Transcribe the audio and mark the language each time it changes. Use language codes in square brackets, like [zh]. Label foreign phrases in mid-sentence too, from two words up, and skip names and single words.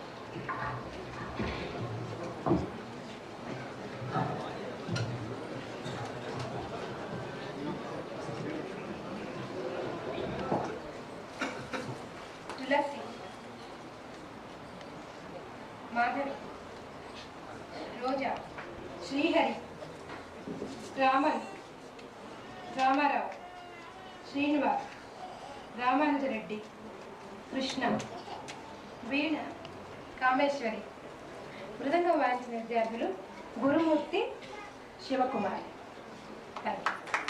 [te] तुलसी, माधवी, रोजा, श्रीहरि, रामन, रामाराव, श्रीनिवास, रामानुजरेड्डी, कृष्ण, వీణ, కామేశ్వరి. మృదంగం వాయించిన విద్యార్థులు గురుమూర్తి, శివకుమార్. [en] Thank you.